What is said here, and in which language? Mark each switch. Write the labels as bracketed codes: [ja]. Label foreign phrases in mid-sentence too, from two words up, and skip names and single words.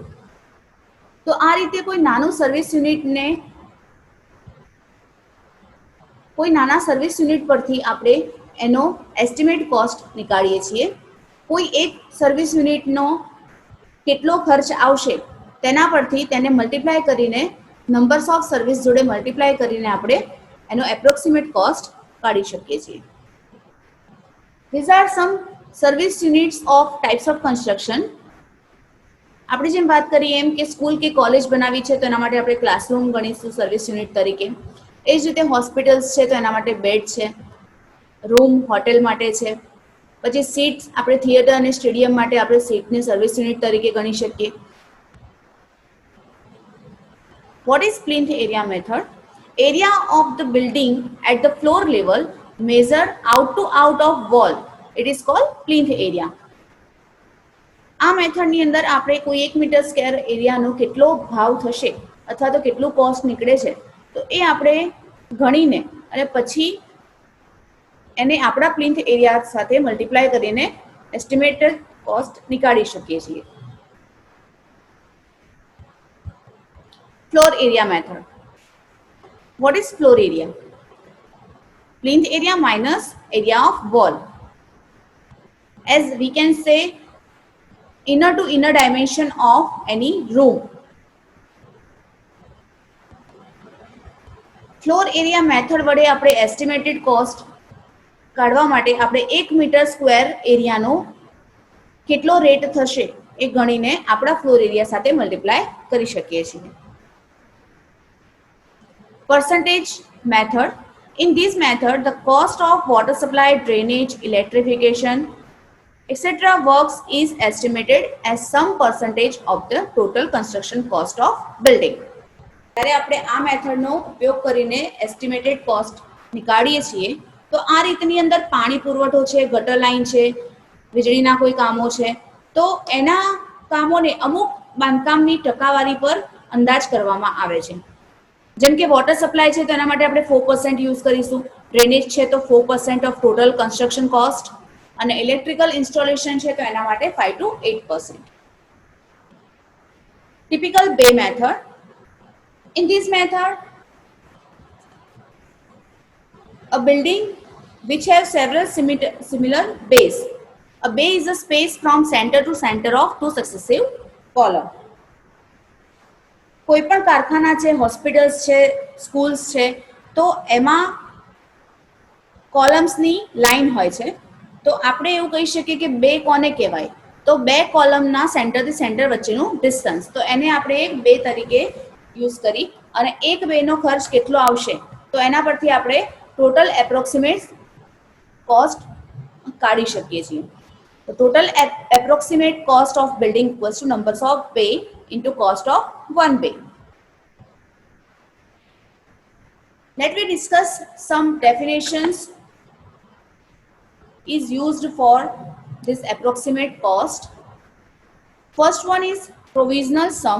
[gu] તો આ રીતે કોઈ નાનું [en] service unit [gu] કોઈ નાના [en] service unit [gu] પરથી આપણે એનો [en] estimate cost [gu] નીકાળીએ છીએ. કોઈ એક [en] service unit [gu] કેટલો ખર્ચ આવશે તેના પરથી તેને મલ્ટીપ્લાય કરીને [en] numbers of service [gu] જોડે મલ્ટીપ્લાય કરીને આપણે એનો [en] approximate cost [gu] કાઢી શકીએ છીએ. [en] These are some service units of types of construction. [gu] આપણે જેમ વાત કરીએ એમ કે સ્કૂલ કે કોલેજ બનાવી છે તો એના માટે આપણે ક્લાસરૂમ ગણીશું [en] service unit [gu] તરીકે. એ જ રીતે હોસ્પિટલ્સ છે તો એના માટે બેડ છે, રૂમ હોટેલ માટે છે. પછી સીટ્સ, આપણે થિયેટર અને સ્ટેડિયમ માટે આપણે સીટને [en] service unit [gu] તરીકે ગણી શકીએ. [en] What is plinth area method? Area of the building at the floor level measured out to out of wall. It is called plinth area. [gu] આ મેથડની અંદર આપણે કોઈ 1 [en] meter square area [gu] કેટલો ભાવ થશે અથવા તો કેટલું કોસ્ટ નીકળે છે તો એ આપણે ગણીને અને પછી એને આપણા [en] plinth area [gu] સાથે મલ્ટીપ્લાય કરીને [en] estimated cost [gu] નીકાળી શકીએ છીએ. [en] Floor area method. What is floor area? Plinth area minus area of wall. As we can say, inner to inner dimension of any room. Floor area method [gu] વડે આપણે [en] estimated cost [gu] કાઢવા માટે આપણે 1 [en] meter square area [gu] કેટલો રેટ થશે એ ગણીને આપણા [en] floor area [gu] સાથે મલ્ટીપ્લાય કરી શકીએ છીએ. [en] Percentage method. In this method, the cost of water supply, drainage, electrification, etc. works is estimated as some percentage of the total construction cost of building. [gu] જ્યારે આપણે આ મેથડનો ઉપયોગ કરીને [en] estimated cost [gu] નીકાળીએ છીએ તો આ રીતની અંદર પાણી પુરવઠો છે, ગટર લાઈન છે, વીજળીના કોઈ કામો છે તો એના કામોને અમુક બાંધકામની ટકાવારી પર અંદાજ કરવામાં આવે છે. જેમ કે [en] water supply [gu] છે તો એના માટે આપણે 4% યુઝ કરીશું, ડ્રેનેજ છે તો 4% [en] of total construction cost, [gu] અને [en] electrical installation [gu] છે તો એના માટે 5 to 8%. [en] Typical Bay method. In this method, a building which has several similar bays. A bay is a space from center to center of two successive columns. [gu] કોઈ પણ કારખાના છે, હોસ્પિટલ્સ છે, સ્કૂલ્સ છે, તો એમાં કોલમ્સની લાઈન હોય છે. તો આપણે એવું કહી શકીએ કે બે કોને કહેવાય? તો બે કોલમના સેન્ટરથી સેન્ટર વચ્ચેનું ડિસ્ટન્સ, તો એને આપણે એક બે તરીકે યુઝ કરી અને એક બેનો ખર્ચ કેટલો આવશે તો એના પરથી આપણે [en] total approximate cost [gu] કાઢી શકીએ છીએ. [en] તો total approximate cost of building equals to numbers of bay into cost of one bay. Let me discuss some definitions is used for this approximate cost. First one is provisional sum.